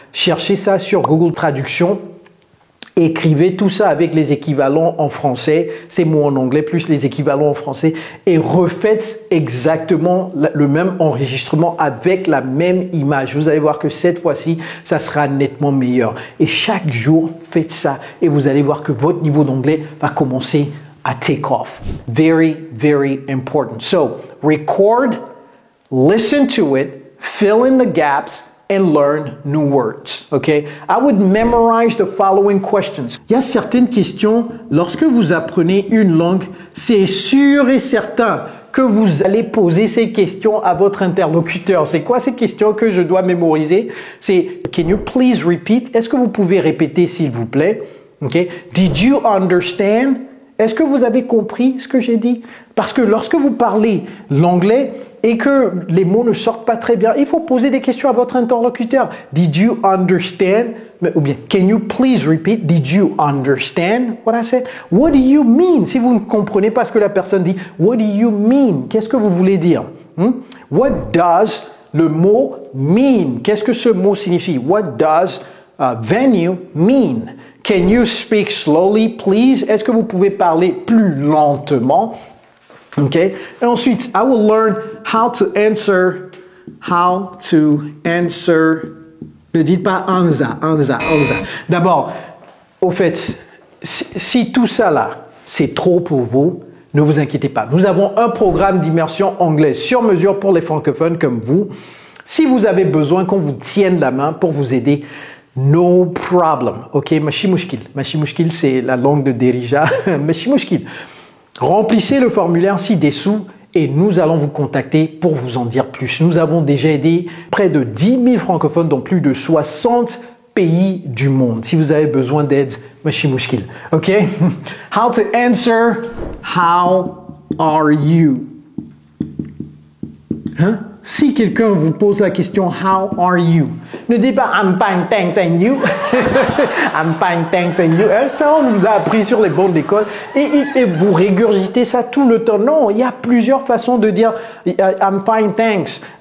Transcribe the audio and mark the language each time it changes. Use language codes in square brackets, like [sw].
[fr] Cherchez ça sur Google Traduction. Écrivez tout ça avec les équivalents en français, ces mots en anglais plus les équivalents en français et refaites exactement le même enregistrement avec la même image. Vous allez voir que cette fois-ci, ça sera nettement meilleur. Et chaque jour, faites ça et vous allez voir que votre niveau d'anglais va commencer à [en] take off. Very, very important. So, record, listen to it, fill in the gaps, and learn new words, okay? I would memorize the following questions. [fr] Il y a certaines questions, lorsque vous apprenez une langue, c'est sûr et certain que vous allez poser ces questions à votre interlocuteur. C'est quoi ces questions que je dois mémoriser? C'est « [en] Can you please repeat [fr] » Est-ce que vous pouvez répéter s'il vous plaît? Okay? [en] Did you understand? [fr] Est-ce que vous avez compris ce que j'ai dit? Parce que lorsque vous parlez l'anglais et que les mots ne sortent pas très bien, il faut poser des questions à votre interlocuteur. [en] Did you understand? [fr] Ou bien, [en] can you please repeat? Did you understand what I said? What do you mean? [fr] Si vous ne comprenez pas ce que la personne dit, [en] what do you mean? [fr] Qu'est-ce que vous voulez dire? [en] What does [fr] le mot [en] mean? [fr] Qu'est-ce que ce mot signifie? [en] What does venue mean? Can you speak slowly, please? [fr] Est-ce que vous pouvez parler plus lentement? [en] Okay. [fr] Et ensuite, [en] I will learn how to answer. [fr] Ne dites pas anza. D'abord, au fait, si tout ça là, c'est trop pour vous, ne vous inquiétez pas. Nous avons un programme d'immersion anglaise sur mesure pour les francophones comme vous. Si vous avez besoin qu'on vous tienne la main pour vous aider, [en] no problem. [fr] Ok, [ar] machi mushkil. Machi mushkil, [fr] c'est la langue de Derija. Machi mushkil. Remplissez le formulaire ci-dessous et nous allons vous contacter pour vous en dire plus. Nous avons déjà aidé près de 10 000 francophones dans plus de 60 pays du monde. Si vous avez besoin d'aide, [ar] machi mushkil. [fr] Ok? [en] How to answer, how are you? [fr] Hein? Si quelqu'un vous pose la question « [en] How are you ?» [fr] Ne dites pas [en] « I'm fine, thanks, and you ?» I'm fine, thanks, and you. [fr] Ça, on nous a appris sur les bancs d'école et vous régurgitez ça tout le temps. Non, il y a plusieurs façons de dire « [en] I'm fine, thanks ».